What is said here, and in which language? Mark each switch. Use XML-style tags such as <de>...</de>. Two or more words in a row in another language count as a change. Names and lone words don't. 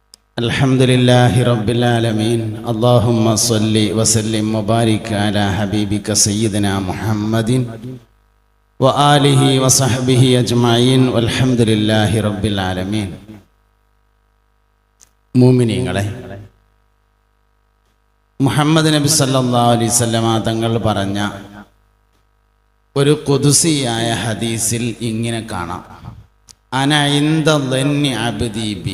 <ar>الحمد لله رب العالمين اللهم صل وسلم وبارك على حبيبك سيدنا محمد وآله وصحبه أجمعين والحمد لله رب العالمين.</ar> <ml>മുഅ്മിനീങ്ങളെ, മുഹമ്മദ് നബി</ml> <ar>صلى الله عليه وسلم</ar> <ml>തങ്ങൾ പറഞ്ഞ ഒരു ഖുദ്സിയായ ഹദീസിൽ ഇങ്ങനെ കാണാം:</ml> <ar>أنا عند ظن عبدي بي.</ar>